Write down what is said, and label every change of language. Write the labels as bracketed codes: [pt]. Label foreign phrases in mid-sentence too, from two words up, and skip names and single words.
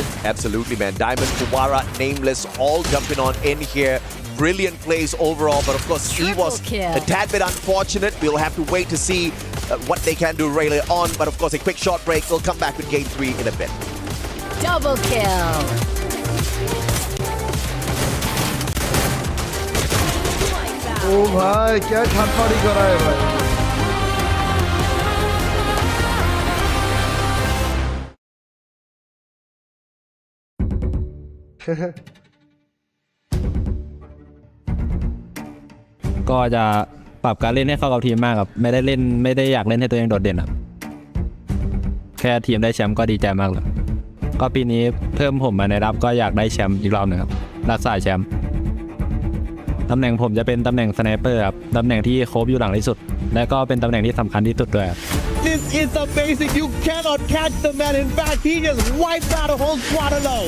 [en] Absolutely, man. Diamond, Huwarat, Nameless, all jumping on in here. Brilliant plays overall, but of course he was a tad bit unfortunate. We'll have to wait to see what they can do later on. But of course, a quick short break. We'll come back with Game 3 in a bit. Double kill. [hi] ओ भाई क्या ठाटपाड़ी कर रहा है भाई [th] ก็จะปรับการเล่นให้เข้ากับทีมมากครับไม่ได้อยากเล่นให้ตัวเองโดดเด่นครับ แค่ทีมได้แชมป์ก็ดีใจมากเลยก็ปีนี้เพิ่มผมมาในรับก็อยากได้แชมป์อีกรอบหนึ่งครับรักษาแชมป์ตำแหน่งผมจะเป็นตำแหน่งสไนเปอร์ครับตำแหน่งที่โคฟอยู่หลังที่สุดและก็เป็นตำแหน่งที่สำคัญที่สุดด้วย [en] This is amazing. You cannot catch the man. In fact, he just wiped out a whole squad alone.